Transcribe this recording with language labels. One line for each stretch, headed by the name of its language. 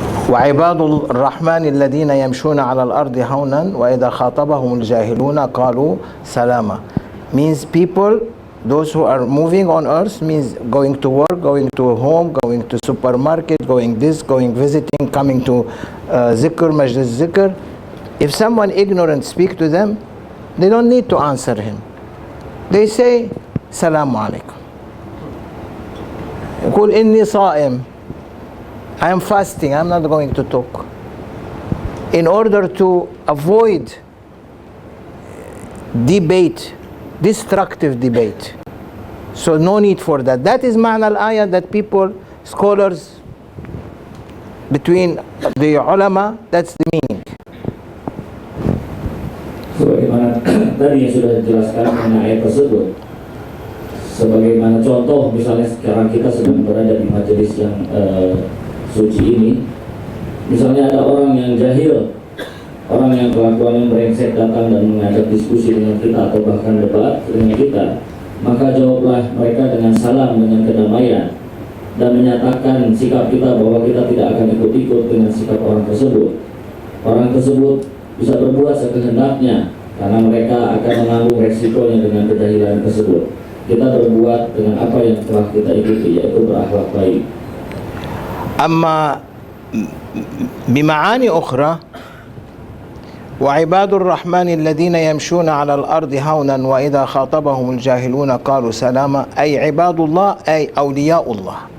Arabic: وعباد الرحمن الذين يمشون على الأرض هونا وإذا خاطبهم الجاهلون قالوا سلاما.
English: Means people, those who are moving on earth, means going to work, going to home, going to supermarket, going this, going visiting, coming to zikr, majlis zikr. If someone ignorant speak to them, they don't need to answer him. They say Salamu alaikum.
Arabic: يقول إني صائم,
English: I am fasting, I'm not going to talk. In order to avoid debate, destructive debate. So no need for that. That is
Arabic: ma'na al-ayah
English: that people, scholars, between the ulama, that's the meaning.
Indonesian: Sebagaimana tadi yang sudah dijelaskan mengenai ayat tersebut, sebagaimana contoh misalnya sekarang kita sedang berada di majelis yang suci ini, misalnya ada orang yang jahil, orang yang kelakuannya brengsek datang dan mengajak diskusi dengan kita atau bahkan debat dengan kita, Maka jawablah mereka dengan salam dengan kedamaian dan menyatakan sikap kita bahwa kita tidak akan ikut-ikut dengan sikap orang tersebut. Orang tersebut bisa berbuat sekehendaknya karena mereka akan menanggung resikonya dengan kejahilan tersebut. Kita berbuat dengan apa yang telah kita ikuti, yaitu berakhlak baik.
Arabic: أما بمعاني أخرى وعباد الرحمن الذين يمشون على الأرض هونا وإذا خاطبهم الجاهلون قالوا سلاما، أي عباد الله أي أولياء الله،